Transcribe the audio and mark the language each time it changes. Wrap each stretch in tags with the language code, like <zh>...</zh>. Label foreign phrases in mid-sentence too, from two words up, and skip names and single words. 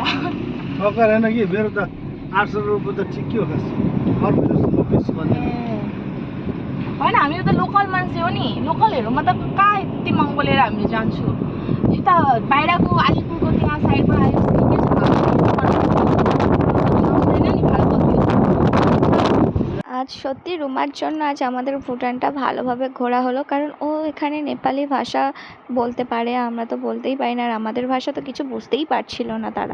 <ne>ठक्कर होइन कि मेरो त 800 रुपियाँ त ठिक के हो खास अर्को जस्तो बेसी भन्दैन। होइन हामीहरू त लोकल मान्छे हो नि लोकलहरूमा त कहाँ यति महँगो लिएर हामी जान्छु यता बाहिरको अलिपुरको त्यहाँ साइडबाट आएपछि के छ आउँदैन नि भाडा कति</ne> <bn>আজ সত্যি রুমার জন্য আজ আমাদের ভুটানটা ভালোভাবে ঘোরা হলো, কারণ ও এখানে নেপালি ভাষা বলতে পারে, আমরা তো বলতেই পারি না, আর আমাদের ভাষা তো কিছু বুঝতেই পারছিল না তারা।</bn>